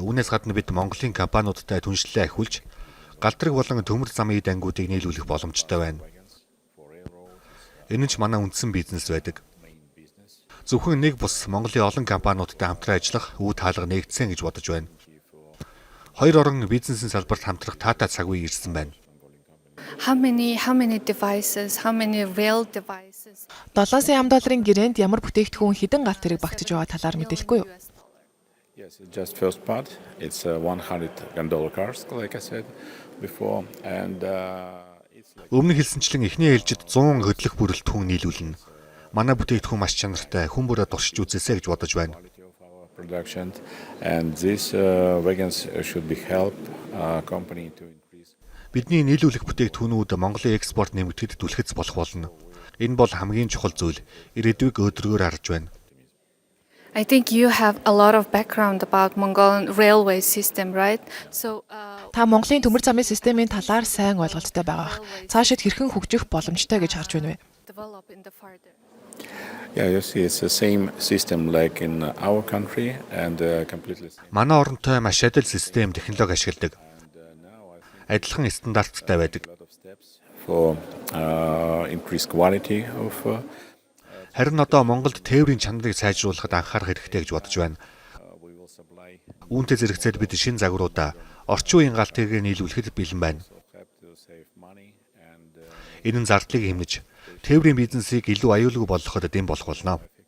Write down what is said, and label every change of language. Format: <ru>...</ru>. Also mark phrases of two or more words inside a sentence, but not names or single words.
<mn>Үүнээс гадна бид Монголын компаниудтай түншлэлээ ахиулж, галтрэг болон төмөр замын эд ангиудыг нийлүүлэх боломжтой байна. Энэ нь ч манай үндсэн бизнес байдаг. Зөвхөн нэг бус Монголын олон компаниудтай хамтран ажиллах үе таалга нэгдсэн гэж бодож байна. Хоёр орон бизнесийн салбарт хамтрах таатай цаг үе ирсэн байна.</mn> <en>How many devices, how many real devices?</en> <mn>$7 сая гэрээнд ямар бүтээгдэхүүн хэдэн галт тэрэг багтаж байгаа талаар мэдээлэхгүй юу?</mn> <en>Yes, just first part. It's $100 cars, like I said before, and it's like.</en> <mn>Өмнө хэлсэнчлэн эхний ээлжид 100 хөдлөх бүрэлдэхүүн нийлүүлнэ. Манай бүтээгдэхүүн маш чанартай, хүн бүрээ туршиж үзээсэй гэж бодож байна.</mn> <en>Production, and these wagons should be help company to increase.</en> <mn>Бидний нийлүүлэх бүтээгдэхүүнүүд Монголын экспорт нэмэгдэхэд түлхэц болох болно. Энэ бол хамгийн чухал зүйл. Ирээдүйг өдрөөр харж байна.</mn> <en>I think you have a lot of background about Mongolian railway system, right? So</en> <mn>Та Монголын төмөр замын системийн талаар сайн ойлголттой байгаа. Цаашид хэрхэн хөгжих боломжтой гэж харж байна вэ?</mn> <en>develop in the further. Yeah, you see, it's the same system like in our country and completely.</en> <mn>Манай оронтой маш адил систем технологи ашигладаг. Адилхан стандарттай байдаг.</mn> <en>For increased quality of.</en> <mn>Харин одоо Монголд тээврийн чанарыг сайжруулахад анхаарах хэрэгтэй гэж бодож байна. Үүнтэй зэрэгцээд бид шинэ загваруудаа орчин үеийн галт тэргээр нийлүүлэхэд бэлэн байна. Энэ нь зардлыг хэмнэж тээврийн бизнесийг илүү аюулгүй болгоход дэм болох болно.</mn>